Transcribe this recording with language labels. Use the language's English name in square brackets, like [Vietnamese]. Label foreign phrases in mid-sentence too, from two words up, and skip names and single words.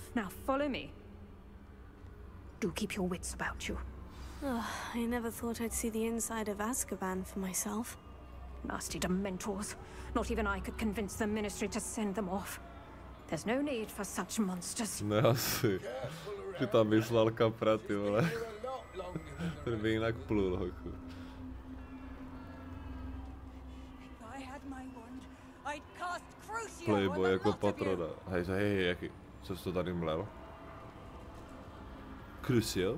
[English] Now follow me. Do keep your wits about you. I never thought I'd see the inside of Azkaban for myself. Nasty Dementors. Not even I could convince the Ministry to send them off. There's no need for such monsters. [Czech] Ne asi. Ty tam vyslal kapra, ty vole. Ten by jinak plul, hochu. Playboy jako patrona. Hej, jaký? Co jsi to tady mlel? Crucial?